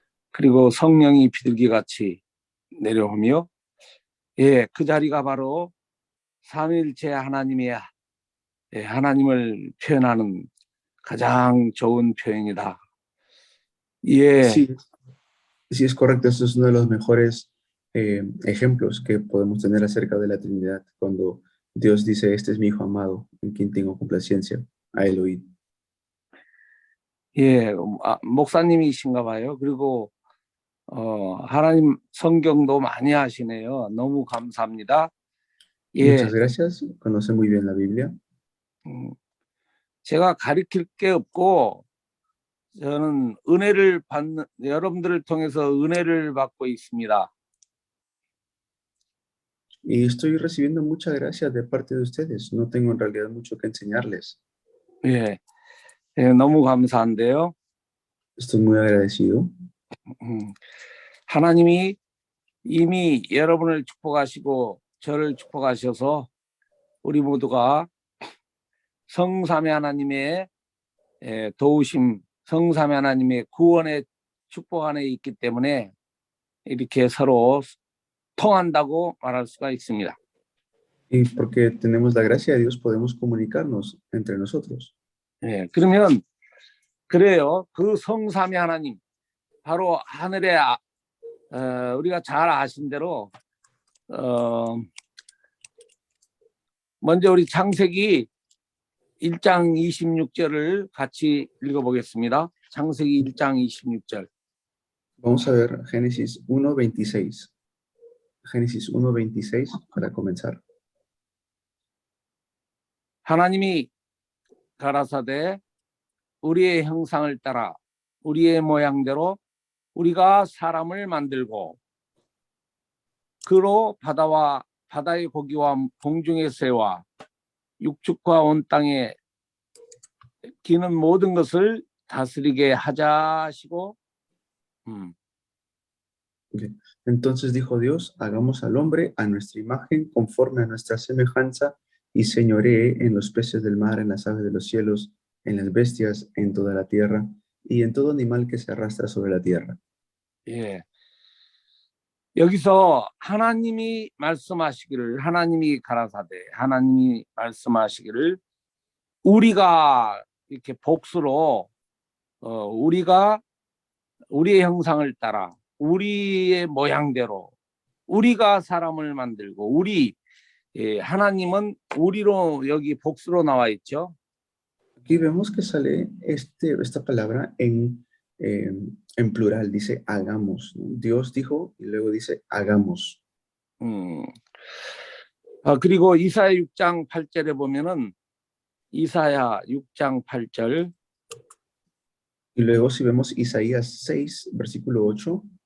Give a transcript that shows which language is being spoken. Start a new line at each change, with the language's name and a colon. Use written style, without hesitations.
Korean: 그리고 성령이 비둘기같이 내려오며 그 자리가 바로 삼위일체 하나님의 하나님을 표현하는 가장 좋은 표현이다.
Spanish: Sí, sí, es correcto. Eso es uno de los mejores ejemplos que podemos tener acerca de la Trinidad, cuando Dios dice: este es mi Hijo amado, en quien tengo complacencia, a él oíd.
Korean: 예, 목사님이신가 봐요. 그리고 하나님 성경도 많이 하시네요. 너무 감사합니다.
Spanish: Muchas
Korean: 예,
Spanish: gracias. Conoce muy bien la Biblia.
Korean: 제가 가르칠 게 없고 저는 은혜를 받는 여러분들을 통해서 은혜를 받고 있습니다.
Spanish: Y estoy recibiendo mucha gracia de parte de ustedes. No tengo en realidad mucho que enseñarles.
Korean: 예, 예, 너무 감사한데요.
Spanish: Estoy muy agradecido.
Korean: 하나님이 이미 여러분을 축복하시고 저를 축복하셔서 우리 모두가 성삼위 하나님의 도우심, 성삼위 하나님의 구원의 축복 안에 있기 때문에 이렇게 서로 통한다고 말할 수가 있습니다.
Spanish: Y porque tenemos la gracia de Dios, podemos comunicarnos entre nosotros.
Korean: 예, 그러면 그래요. 그 성삼위 하나님, 바로 하늘에 우리가 잘 아신 대로 먼저 우리 창세기 1장 26절을 같이 읽어보겠습니다. 창세기 1장 26절.
Spanish: Vamos a ver Génesis 1:26. Génesis 1:26 para comenzar.
Korean: 하나님이 가라사대 우리의 형상을 따라 우리의 모양대로 우리가 사람을 만들고 그로 바다와 바다의 고기와 공중의 새와 육축과 온 땅에 기는 모든 것을 다스리게 하자 하시고
Spanish: Entonces dijo Dios, hagamos al hombre a nuestra imagen, conforme a nuestra semejanza, y señoree en los peces del mar, en las aves de los cielos, en las bestias, en toda la tierra, y en todo animal que se arrastra sobre la tierra.
Korean: 예. 여기서 하나님이 말씀하시기를, 하나님이 가라사대 하나님이 말씀하시기를 우리가 이렇게 복수로 우리가 우리의 형상을 따라 우리의 모양대로 우리가 사람을 만들고 우리 하나님은 우리로 여기 복수로 나와 있죠.
Spanish: Aquí vemos que sale esta palabra en plural, dice hagamos, ¿no? Dios dijo y luego dice hagamos.
Korean: 그리고 이사야 6장 8절에 보면은 이사야 6장 8절
Spanish: Y luego si vemos Isaías 6, versículo 8.